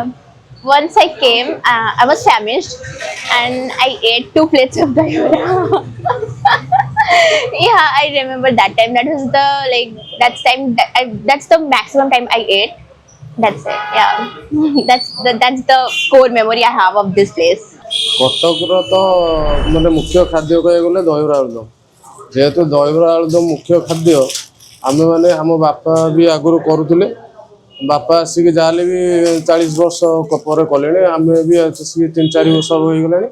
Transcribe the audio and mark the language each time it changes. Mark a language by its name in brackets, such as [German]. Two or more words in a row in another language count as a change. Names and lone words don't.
[English] Once I came, I was famished and I ate 2 plates of dahi vada. Yeah, I remember that time. That was the that's the maximum time I ate. That's it. Yeah, that's the core memory I have of this place. [Odia] କଟକର ତ ମାନେ ମୁଖ୍ୟ ଖାଦ୍ୟ କହିବାକୁ ଗଲେ ଦହିବରା ଆଳୁଦମ। ଯେହେତୁ ଦହିବରା ଆଳୁଦମ ମୁଖ୍ୟ ଖାଦ୍ୟ, ଆମେମାନେ ଆମ ବାପା ବି ଆଗରୁ କରୁଥିଲେ। ବାପା ଆସିକି ଯାହାହେଲେ ବି 40 ବର୍ଷ ପରେ କଲେଣି, ଆମେ ବି ଆସିକି 3-4 ବର୍ଷ ହେଇଗଲାଣି।